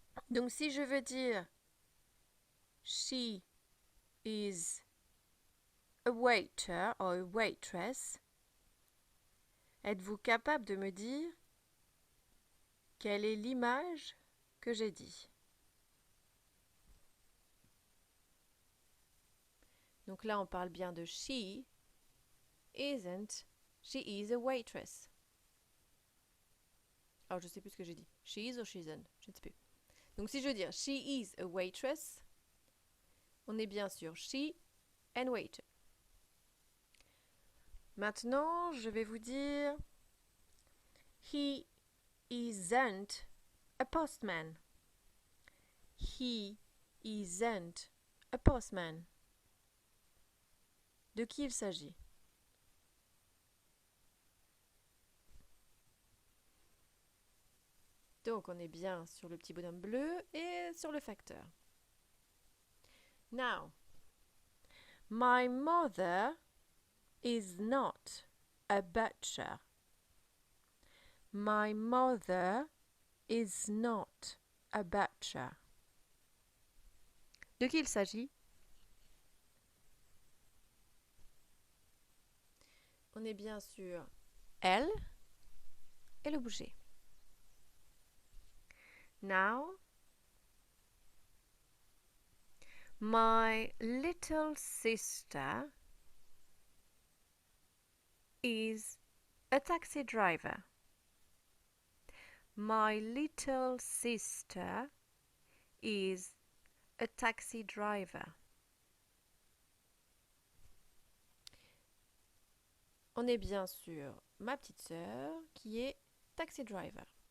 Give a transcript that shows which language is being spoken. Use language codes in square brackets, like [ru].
[fr] Donc si je veux dire [en] she is a waiter or a waitress, [fr] êtes-vous capable de me dire quelle est l'image que j'ai dit? Donc là, on parle bien de [en] she isn't, she is a waitress. [fr] Alors, je ne sais plus ce que j'ai dit. [en] She is [fr] ou [en] she isn't, [fr] je ne sais plus. Donc si je veux dire [en] she is a waitress, [fr] on est bien sûr [en] she and waiter. [fr] Maintenant, je vais vous dire [en] he isn't a postman. He isn't a postman. [fr] De qui il s'agit? Donc on est bien sur le petit bonhomme bleu et sur le facteur. [en] Now, my mother is not a butcher. My mother is not a butcher. [fr] De qui il s'agit? On est bien sûr elle et le boucher. [en] Now, my little sister is a taxi driver. My little sister is a taxi driver. [fr] On est bien sûr ma petite sœur qui est taxi driver.